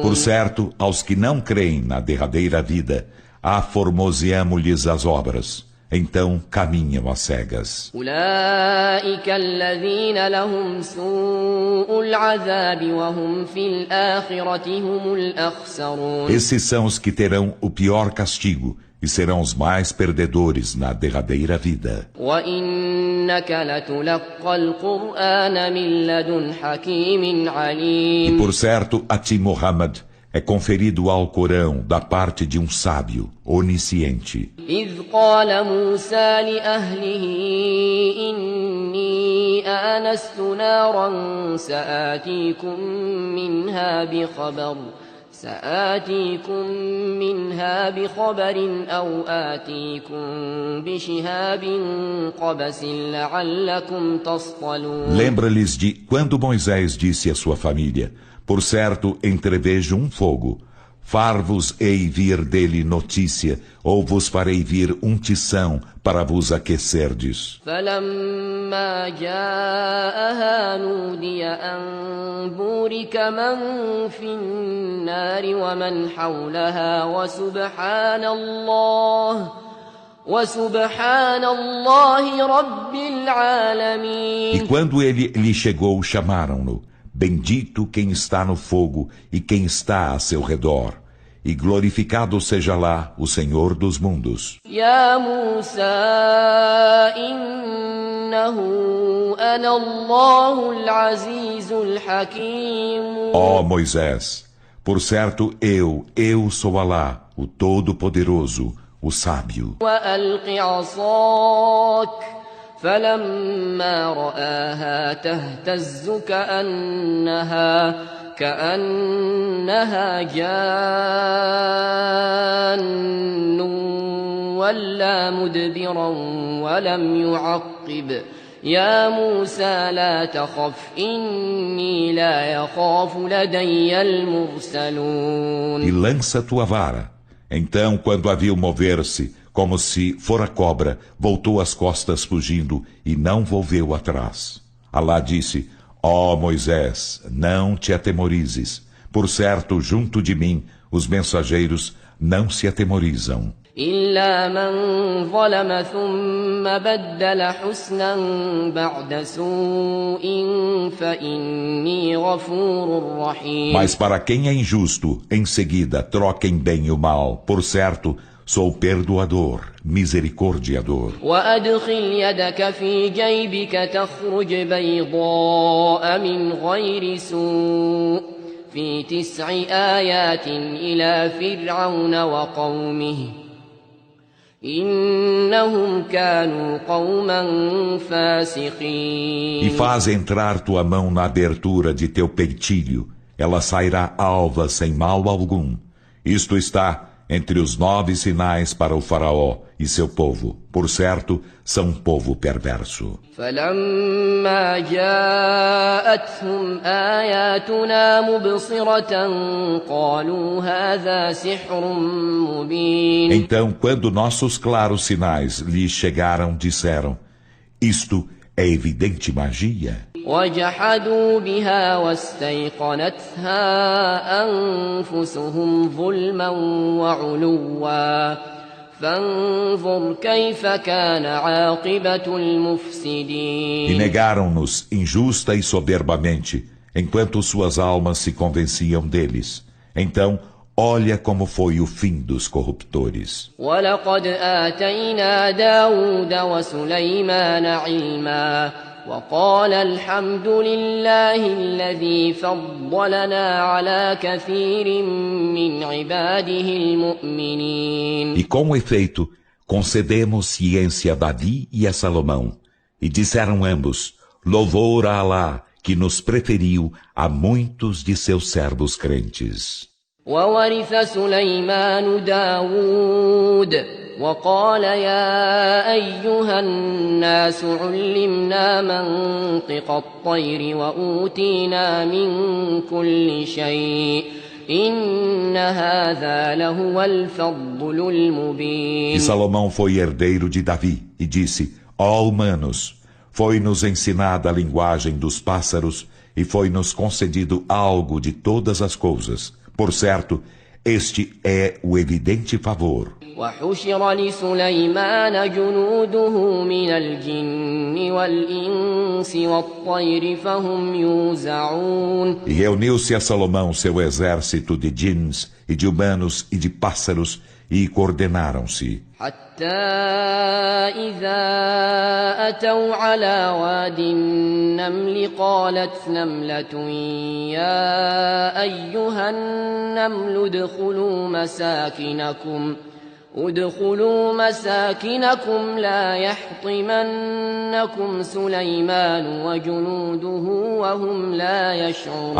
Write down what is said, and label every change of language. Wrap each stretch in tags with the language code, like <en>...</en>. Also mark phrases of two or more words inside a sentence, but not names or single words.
<pt>Por certo, aos que não creem na derradeira vida, aformoseamo-lhes as obras, então caminham às cegas.</pt> <ar>أولئك الذين لهم سوء العذاب وهم في الآخرة هم الأخسرون.</ar> <pt>Esses são os que terão o pior castigo e serão os mais perdedores na derradeira vida.</pt> <ar>وإنك لتلقى القرآن من لدن حكيم</ar> <pt>E</pt> <ar>عليم.</ar> <pt>por certo, a ti, Muhammad, é conferido o Alcorão da parte de um sábio, onisciente.</pt> <ar>إذ قال موسى لأهله إني آنست نارا سآتيكم منها بخبر أو آتيكم بشهاب قبس لعلكم تصطلون.</ar> <pt>Lembra-lhes de quando Moisés disse à sua família: por certo, entrevejo um fogo. Far-vos-ei vir dele notícia, ou vos farei vir um tição para vos aquecerdes.</pt> <ar>فلما جاءها نودي أن بورك من في النار ومن حولها وسبحان الله رب العالمين.</ar> <pt>E quando ele lhe chegou, chamaram-no: bendito quem está no fogo e quem está a seu redor, e glorificado seja lá o Senhor dos mundos.</pt> <ar>يا موسى إنه أنا الله العزيز الحكيم.</ar> <pt>Ó Moisés, por certo eu sou Alá, o Todo-Poderoso, o Sábio.</pt> <ar>وألق عصاك فلما رآها تهتز كأنها جان ولا مدبرا ولم يعقب يا موسى لا تخف إني لا يخاف لدي المرسلون.</ar> <pt>E lança tua vara. Então, quando a viu mover-se, como se fora cobra, voltou as costas fugindo e não volveu atrás. Alá disse: ó Moisés, não te atemorizes. Por certo, junto de mim, os mensageiros não se atemorizam.</pt> <ar>إلا من ظلم ثم بدل حسنا بعد سوء فإني غفور رحيم.</ar> <pt>Mas para quem é injusto, em seguida troquem bem o mal. Por certo, sou perdoador, misericordiador.</pt> <ar>وأدخل يدك في جيبك تخرج بيضاء من غير سوء في 9 آيات إلى فرعون وقومه إنهم كانوا قوما فاسقين.</ar> <pt>E faz entrar tua mão na abertura de teu peitilho. Ela sairá alva sem mal algum. Isto está entre os 9 sinais para o faraó e seu povo. Por certo, são um povo perverso.</pt> <ar>فلما جاءتهم آياتنا مبصرة قالوا هذا سحر مبين.</ar> <pt>Então, quando nossos claros sinais lhes chegaram, disseram: isto é evidente magia.</pt> <ar>وجحدوا بها واستيقنتها أنفسهم ظلما وعلوا فانظر كيف كان عاقبة المفسدين.</ar> <pt>E negaram-nos injusta e soberbamente, enquanto suas almas se convenciam deles. Então, olha como foi o fim dos corruptores.</pt> <ar>ولقد آتينا داود وسليمان علما وقال الحمد لله الذي فضلنا على كثير من عباده المؤمنين.</ar> <pt>E com efeito, concedemos ciência a Davi e a Salomão. E disseram ambos: louvor a Alá, que nos preferiu a muitos de seus servos crentes.</pt> <ar>وورث سليمان داود وقال يا أيها الناس علمنا منطق الطير وأوتينا من كل شيء إن هذا لهو الفضل المبين.</ar> <pt>E Salomão foi herdeiro de Davi e disse: ó humanos, foi-nos ensinada a linguagem dos pássaros e foi-nos concedido algo de todas as coisas. Por certo, Este é o evidente favor.</pt> <ar>وحشر لسليمان جنوده من الجن والإنس والطير فهم يوزعون.</ar> <pt>E reuniu-se a Salomão seu exército de djinns e de humanos e de pássaros e coordenaram-se.</pt> <ar>حتى إذا أتوا على واد النمل قالت نملة يا أيها النمل ادخلوا مساكنكم لا يحطمنكم سليمان وجنوده وهم لا يشعرون.</ar>